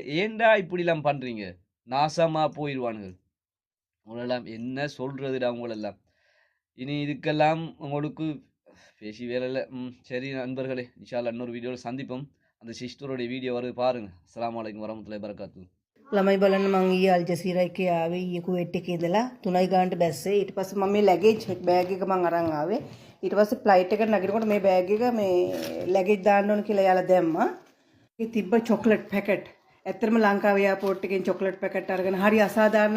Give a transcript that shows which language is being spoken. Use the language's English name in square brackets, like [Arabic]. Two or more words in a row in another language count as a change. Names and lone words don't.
[Tamil] ஏண்டா இப்படிலாம் பண்ணுறீங்க? நாசமாக போயிடுவானுங்க. உங்களெல்லாம் என்ன சொல்கிறதுடா உங்களெல்லாம்? இனி இதுக்கெல்லாம் உங்களுக்கு பேசி வேலை இல்லை. சரி நண்பர்களே, [Arabic] إن شاء الله [Tamil] இன்னொரு வீடியோவில் சந்திப்போம். அந்த சிஸ்டருடைய வீடியோ வருது பாருங்கள். [Arabic] السلام عليكم ورحمة الله وبركاته. [Sinhala] ළමයි බලන්න මං ඊයේ අල්ජසීරා එකේ ආවේ ඊයේ කුවේට් එකේ ඉඳලා 3යි ගානට බැස්සේ. ඊට පස්සේ මම මේ [English] luggage bag [Sinhala] එක මං අරන් ආවේ. ඊට පස්සේ ෆ්ලයිට් එකට නගිනකොට මේ බෑග් එක මේ ලැගේජ් දාන්න ඕන කියලා යාලා දැම්මා. ඒ තිබ්බ [English] chocolate packet. [Sinhala] ඇත්තටම ලංකාවේ එයාපෝට් එකෙන් [English] chocolate packet [Sinhala] අරගෙන හරි අසාධාරණයි.